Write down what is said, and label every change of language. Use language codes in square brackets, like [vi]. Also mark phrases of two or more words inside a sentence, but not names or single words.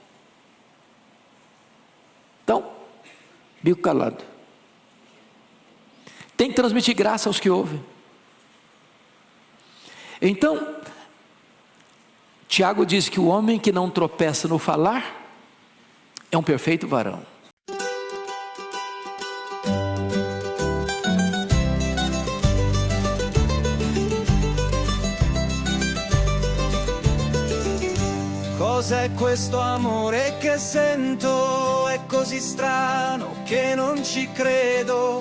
[pt] Então, bico calado. Tem que transmitir graça aos que ouvem. Então, Tiago diz que o homem que não tropeça no falar é um perfeito varão. [it] Cos'è questo amore che sento? È così strano che non ci credo.